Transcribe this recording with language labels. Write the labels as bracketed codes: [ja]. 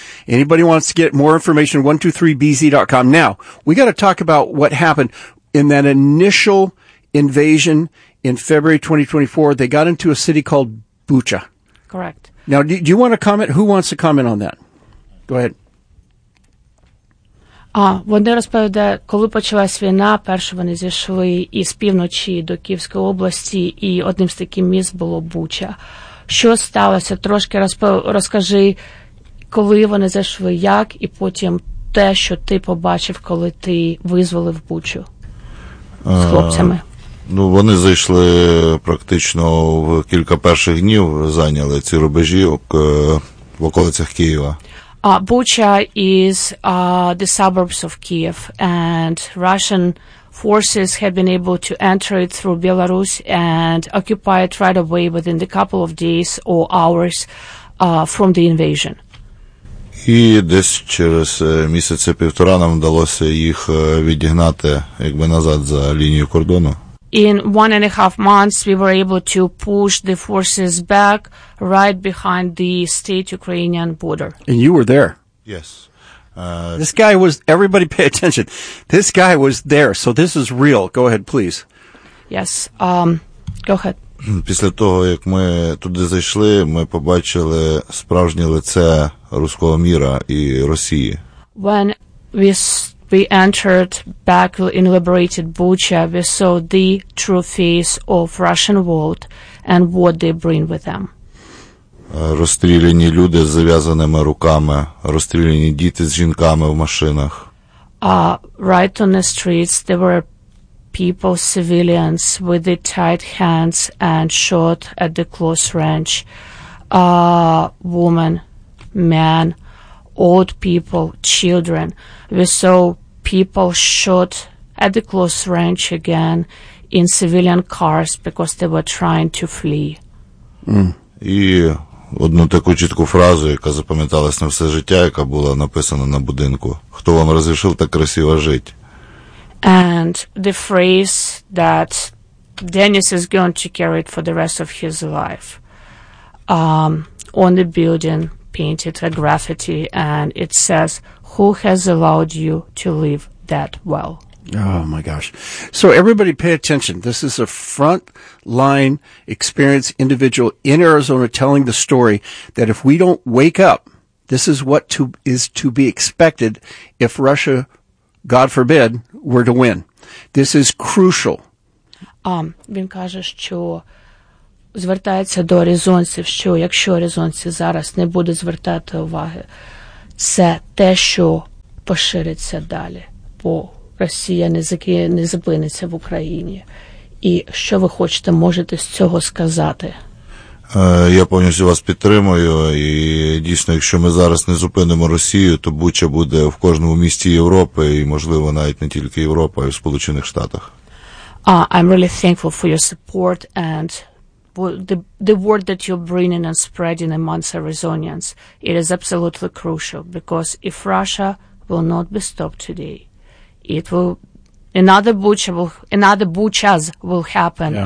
[en] Anybody wants to get more information, 123bz.com. Now, we got to talk about what happened in that initial invasion in February 2024. They got into a city called Bucha. Correct. Now, do you want to comment? Who wants to comment on that? Go ahead. [uk] Вони розповідають, коли почалась війна, перше вони зійшли із півночі до Київської області, і одним з таких місць було Буча. Що сталося? Трошки розкажи, коли вони зійшли, як, і потім те, що ти побачив, коли ти визволив Бучу з хлопцями. Ну, вони зайшли практично в кілька перших днів, зайняли ці рубежі в околицях Києва. [en] Bucha is the suburbs of Kyiv, and Russian forces have been able to enter it through Belarus and occupy it right away within a couple of days or hours from the invasion. [uk] І десь через місяця-півтора нам вдалося їх відігнати якби назад за лінію кордону. [en] In 1.5 months, we were able to push the forces back right behind the state-Ukrainian border. And you were there? Yes. This guy was, everybody pay attention. This guy was there, so this is real. Go ahead, please. Yes. Go ahead. [uk] Після того, як ми туди зайшли, ми побачили справжнє лице руського міра і Росії. [en] When we entered back in liberated Bucha, we saw the true face of Russian world and what they bring with them. [uk] Розстріляні люди з зав'язаними руками, розстріляні діти з жінками в машинах. [en] Right on the streets there were people, civilians with the tight hands and shot at the close range. Women, men, old people, children. We saw people shot at the close range again in civilian cars because they were trying to flee. [uk] І одну таку чітку фразу, яка запам'яталась на все життя, яка була написана на будинку. Хто вам розрішив так красиво жити? [en] And the phrase that Dennis is going to carry it for the rest of his life, on the building painted a graffiti, and it says, "Who has allowed you to live that well?" Oh my gosh. So everybody pay attention. This is a front line experience individual in Arizona telling the story that if we don't wake up, this is what is to be expected if Russia, God forbid, were to win. This is crucial. [uk] Він каже, що звертається до аризонців, що якщо аризонці зараз не будуть звертати уваги, це те, що пошириться далі, бо Росія не зупиниться в Україні. І що ви хочете, можете з цього сказати? Я повністю вас підтримую, і дійсно, якщо ми зараз не зупинимо Росію, то Буча буде в кожному місті Європи, і, можливо, навіть не тільки Європа, а й в Сполучених Штатах. [en] I'm really thankful for your support and the word that you're bringing and spreading amongst Arizonians. It is absolutely crucial, because if Russia will not be stopped today, it will another Buchas will happen yeah.